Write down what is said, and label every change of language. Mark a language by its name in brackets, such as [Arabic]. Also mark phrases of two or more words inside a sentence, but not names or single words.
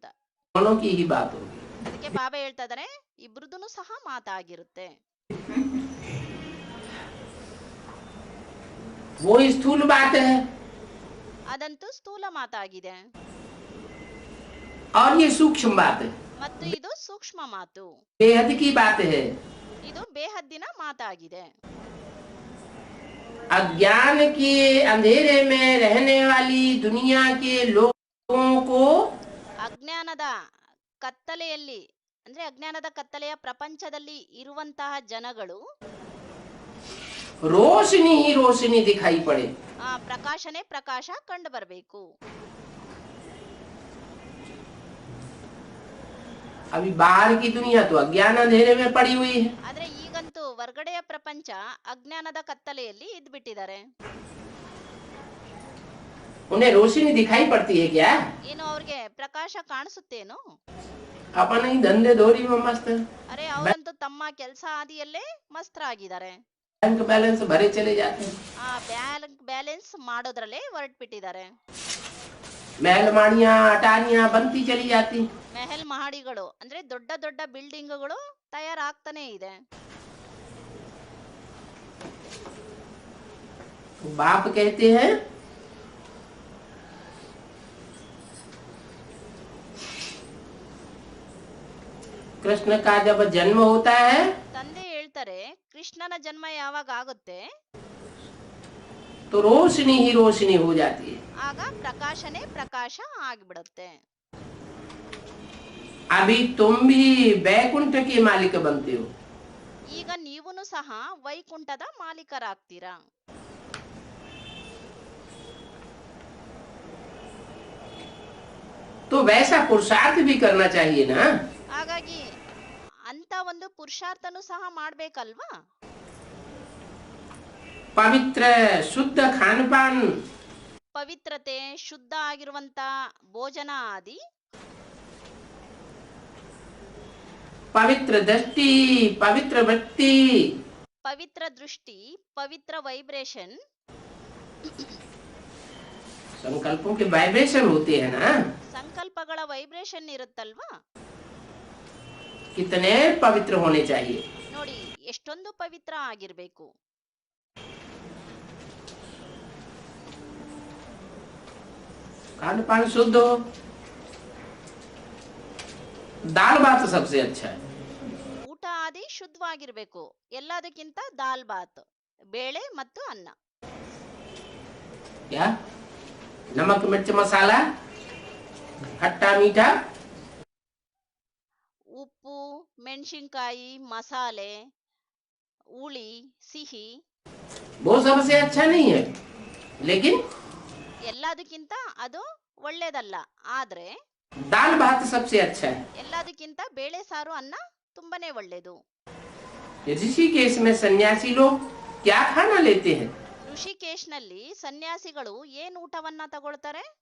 [Hindi] दोनों की ही बात होगी। [Kannada] ಅದಕ್ಕೆ ಬಾಬಾ ಹೇಳ್ತಾ ಇದಾರೆ ಇಬ್ರದೂ ಸಹ ಮಾತಾಗಿರುತ್ತೆ. [Hindi] वो स्थूल बात है [Kannada] ಅದಂತೂ ಸ್ಥೂಲ ಮಾತಾಗಿದೆ [Hindi] और ये सूक्ष्म बात है, [Kannada] ಮತ್ತು ಇದು ಸೂಕ್ಷ್ಮ ಮಾತು, [Hindi] बेहद की बात है। [Kannada] ಇದು ಬೇಹದ್ದಿನ ಮಾತಾಗಿದೆ. [Hindi] अज्ञान के अंधेरे में रहने वाली दुनिया के लोगों को [Kannada] ಅಜ್ಞಾನದ ಕತ್ತಲೆಯಲ್ಲಿ ಅಂದ್ರೆ ಅಜ್ಞಾನದ ಕತ್ತಲೆಯ ಪ್ರಪಂಚದಲ್ಲಿ ಇರುವಂತಹ ಜನಗಳು [Hindi] रोशनी ही रोशनी दिखाई पड़े। [Kannada] ಪ್ರಕಾಶನೇ ಪ್ರಕಾಶ ಕಂಡು ಬರಬೇಕು. [Hindi] अभी बाहर की दुनिया तो अज्ञान अंधेरे में पड़ी हुई है। [Kannada] ಆದ್ರೆ ಈಗಂತೂ ಹೊರಗಡೆಯ ಪ್ರಪಂಚ ಅಜ್ಞಾನದ ಕತ್ತಲೆಯಲ್ಲಿ ಇದ್ಬಿಟ್ಟಿದ್ದಾರೆ. [Hindi] उन्हें रोशनी दिखाई पड़ती है क्या? [Kannada] ಏನು ಅವ್ರಿಗೆ ಪ್ರಕಾಶ ಕಾಣಿಸುತ್ತೇನು? [Hindi] अपन ही धंधे धोरी में मस्त है। [Kannada] ಅರೆ ಅವರಂತೂ ತಮ್ಮ ಕೆಲಸ ಆದಿಯಲ್ಲೇ ಮಸ್ತರಾಗಿದ್ದಾರೆ. [English] bank balance [Hindi] भरे चले जाते हैं। [Kannada] ಆ [English] bank balance [Kannada] ಮಾಡೋದ್ರಲ್ಲೇ ಹೊರಟ್ಬಿಟ್ಟಿದ್ದಾರೆ. [Hindi] महल माड़ियां अटारियां बनती चली जाती। [Kannada] ಮೆಹಲ್ ಮಹಡಿಗಳು ಅಂದ್ರೆ ದೊಡ್ಡ ದೊಡ್ಡ ಬಿಲ್ಡಿಂಗ್ಗಳು ತಯಾರಾಗ್ತಾನೆ ಇದೆ. [Hindi] बाप कहते हैं कृष्ण का जब जन्म होता है [Kannada] ತಂದೆ ಹೇಳ್ತಾರೆ ಕೃಷ್ಣನ ಜನ್ಮ ಯಾವಾಗ ಆಗುತ್ತೆ [Hindi] तो रोशनी ही रोशनी हो जाती है। [Kannada] ಆಗ ಪ್ರಕಾಶನೇ ಪ್ರಕಾಶ ಆಗಿಬಿಡುತ್ತೆ. [Hindi] अभी तुम भी वैकुंठ के मालिक बनते हो। [Kannada] ಈಗ ನೀವುನು ಸಹ ವೈಕುಂಠದ ಮಾಲೀಕರಾಗ್ತೀರಾ. [Hindi] तो वैसा पुरुषार्थ भी करना चाहिए ना। [Kannada] ಹಾಗಾಗಿ ಅಂತ ಒಂದು ಪುರುಷಾರ್ಥನು ಸಹ ಮಾಡ್ಬೇಕಲ್ವಾ. [Hindi] पवित्र शुद्ध खान पान, [Kannada] ಪವಿತ್ರತೆ ಶುದ್ಧ ಆಗಿರುವಂತ ಭೋಜನ ಆದಿ, [Hindi] पवित्र दृष्टि, पवित्र वृत्ति, [Kannada] ಪವಿತ್ರ ದೃಷ್ಟಿ, ಪವಿತ್ರ ವೈಬ್ರೇಷನ್, [Hindi] संकल्पों के वाइब्रेशन होते हैं ना। [Kannada] ಸಂಕಲ್ಪಗಳ ವೈಬ್ರೇಷನ್ ಇರುತ್ತಲ್ವಾ. [Hindi] कितने पवित्र होने चाहिए। [Kannada] ನೋಡಿ ಎಷ್ಟೊಂದು ಪವಿತ್ರ ಆಗಿರ್ಬೇಕು. [Hindi] खान पान शुद्ध हो, दाल भात सबसे अच्छा है। [Kannada] ಊಟ ಆದಿ ಶುದ್ಧವಾಗಿರ್ಬೇಕು. ಎಲ್ಲದಕ್ಕಿಂತ [Hindi] दाल भात, [Kannada] ಬೇಳೆ ಮತ್ತು ಅನ್ನ. [Hindi] क्या नमक मिर्च मसाला, खट्टा मीठा, [Kannada] ಉಪ್ಪು, ಮೆಣಸಿನ್ಕಾಯಿ, ಮಸಾಲೆ, ಹುಳಿ, ಸಿಹಿ [Hindi] वो सबसे अच्छा नहीं है, लेकिन [Kannada] ಎಲ್ಲದಕ್ಕಿಂತ ಅದು ಒಳ್ಳೇದಲ್ಲ. ಆದ್ರೆ [Hindi] दाल भात सबसे अच्छा है। [Kannada] ಎಲ್ಲದಕ್ಕಿಂತ ಬೇಳೆ ಸಾರು ಅನ್ನ ತುಂಬಾನೇ ಒಳ್ಳೇದು. [Hindi] ऋषिकेश में सन्यासी लोग क्या खाना लेते हैं? [Kannada] ಋಷಿಕೇಶ್ನಲ್ಲಿ ಸನ್ಯಾಸಿಗಳು ಏನ್ ಊಟವನ್ನ ತಗೊಳ್ತಾರೆ?